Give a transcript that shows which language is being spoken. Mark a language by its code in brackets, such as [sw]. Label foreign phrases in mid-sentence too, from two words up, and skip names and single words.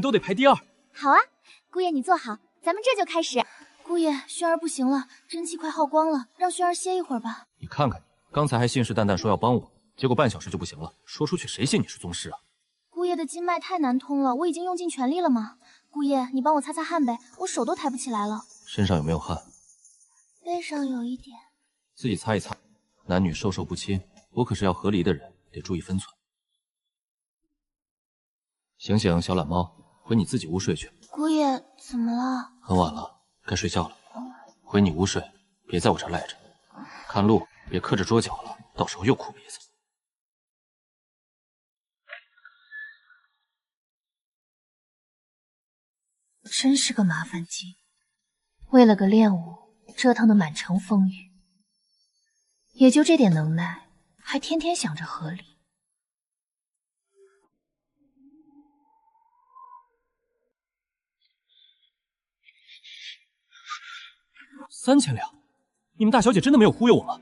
[zh] 好啊，姑爺你坐好，咱们这就開始。姑爺，萱兒不行了，真氣快耗光了，讓萱兒歇一會兒吧。你看看你，剛才還信誓旦旦說要幫我，結果半小時就不行了，說出去誰信你是宗師啊？姑爺的經脈太難通了，我已經用盡全力了嘛。姑爺，你幫我擦擦汗唄，我手都抬不起來了。身上有沒有汗？背上有一點。自己擦一擦。男女授受不親，我可是要和離的人，得注意分寸。醒醒，小懶貓，回你自己屋睡去。姑爺，怎麼了？很晚了，該睡覺了。回你屋睡，別在我這兒賴着。看路，別磕着桌角了，到時候又哭鼻子。真是個麻煩精，為了個練武，折騰得滿城風雨。也就這點能耐，還天天想着和離。 3000兩，你們大小姐真的沒有忽悠我嗎？